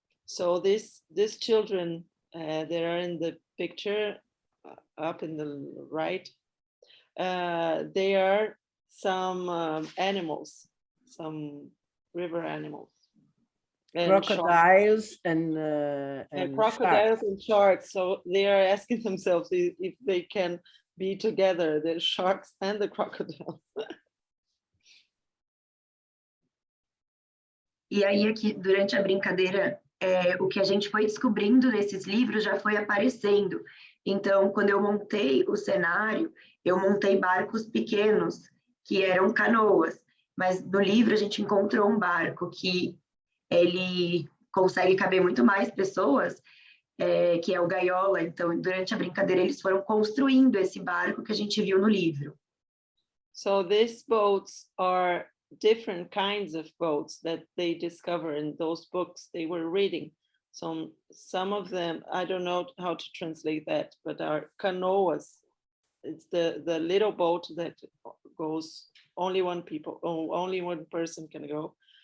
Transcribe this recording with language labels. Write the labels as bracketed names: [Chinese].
[English] So these children that are in the picture up in the right, they are some animals, some river animals. And Crocodiles and crocodiles sharks. and sharks. So they are asking themselves if they can be together, the sharks and the crocodiles. [Portuguese] E aí aqui, durante a brincadeira, o que a gente foi descobrindo nesses livros já foi aparecendo. Então, quando eu montei o cenário, eu montei barcos pequenos, que eram canoas. Mas no livro a gente encontrou um barco que ele consegue caber muito mais pessoas, que é o Gaiola. Então, durante a brincadeira, eles foram construindo esse barco que a gente viu no livro. [English] So these boats are different kinds of boats that they discover in those books they were reading. So some of them, I don't know how to translate that, but are canoas. It's the little boat that goes only one person can go.